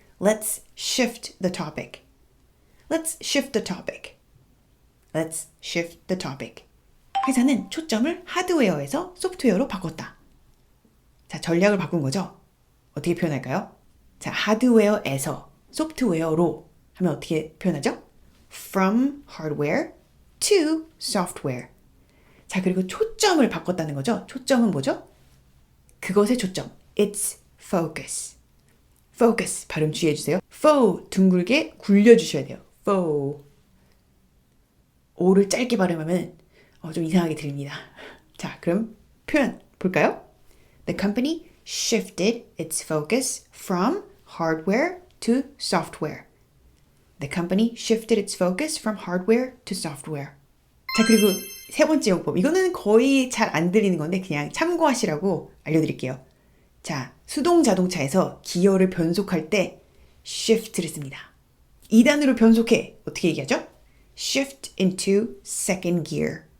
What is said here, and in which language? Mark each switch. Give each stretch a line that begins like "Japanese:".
English: Let's shift the topic. Let's shift the topic. Let's shift the topic.
Korean: 회사는 초점을 하드웨어에서 소프트웨어로 바꿨다. 자, 전략을 바꾼 거죠? 어떻게 표현할까요? 자, 하드웨어에서 소프트웨어로 하면 어떻게 표현하죠?
English: From hardware to software.
Korean: 자, 그리고 초점을 바꿨다는 거죠? 초점은 뭐죠? 그것의 초점.
English: It's focus.
Korean: focus 발음 주의해주세요. fo 둥글게 굴려주셔야 돼요.
English: fo.
Korean: o를 짧게 발음하면 좀 이상하게 들립니다. 자, 그럼 표현 볼까요?
English: The company shifted its focus from hardware to software. The company shifted its focus from hardware to software.
Korean: 자, 그리고 세 번째 용법. 이거는 거의 잘 안 들리는 건데 그냥 참고하시라고 알려드릴게요. 자, 수동 자동차에서 기어를 변속할 때 shift를 씁니다. 2단으로 변속해. 어떻게 얘기하죠?
English: Shift into second gear.